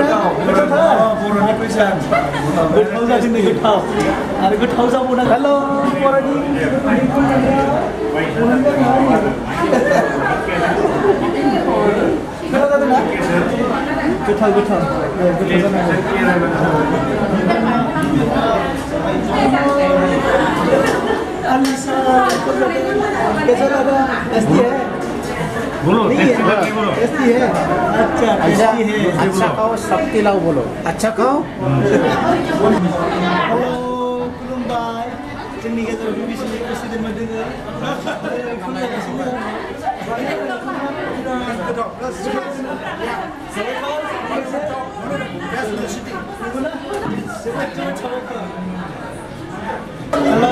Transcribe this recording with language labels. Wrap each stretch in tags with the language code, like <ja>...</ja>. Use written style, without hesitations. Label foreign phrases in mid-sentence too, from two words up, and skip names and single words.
<brx>गोथाव बर'नि फैसा गोथाव जादों गोथाव आरो गोथाव जाबावदों हेलो Boroni goथाव goथाव Alisa</brx> <hi>कैसा लगा टेस्टी है बोलो टेस्टी लगे बोलो टेस्टी है अच्छा टेस्टी है अच्छा खाओ शक्ति लाओ बोलो अच्छा खाओ</hi> <brx>Halo खुलुमबाय जोंनि गेजेराव बिबिसिनि प्रेसिडेन्ट दोङो Halo</brx>